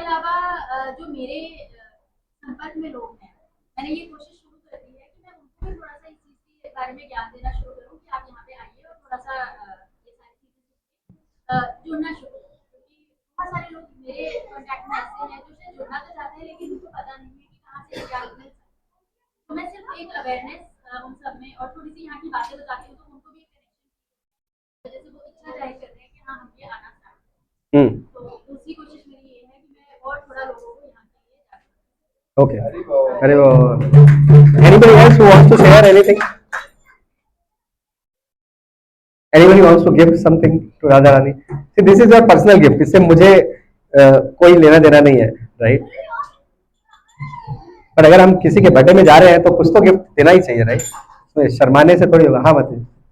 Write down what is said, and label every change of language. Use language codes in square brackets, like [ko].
[hi] इसके अलावा जो मेरे संपर्क में लोग हैं, मैंने ये कोशिश शुरू कर दी है कि मैं उनको भी थोड़ा सा इस चीज़ के बारे में ज्ञान देना शुरू करूँ कि आप यहाँ पे आइए और थोड़ा सा ये सारी चीज़ें जुड़ना शुरू करूँ, क्योंकि बहुत सारे लोग मेरे कॉन्टैक्ट में ऐसे हैं जो शायद जुड़ना तो चाहते हैं लेकिन उनको पता नहीं है कि कहाँ से ज्ञान मिल सकता है। तो मैं सिर्फ एक अवेयरनेस उन सब में और थोड़ी सी यहाँ की बातें बताती हूँ तो उनको भी एक कनेक्शन वजह से वो इच्छा जाहिर करते हैं कि हाँ हम ये आना चाहते हैं। हम्म। तो दूसरी कोशिश मेरी ये है कि मैं और थोड़ा लोगों को यहाँ के लिए जागरूक [en] Okay. [hi] अरे वो [en] anybody else who wants to share anything? Anybody wants to give something to Radha Rani? See, this is your personal gift. [hi] इससे मुझे कोई लेना देना नहीं है, राइट। पर अगर हम किसी के बर्थडे में जा रहे हैं तो कुछ तो गिफ्ट देना ही चाहिए, राइट। तो शर्माने से थोड़ी होगा। हाँ बताइए।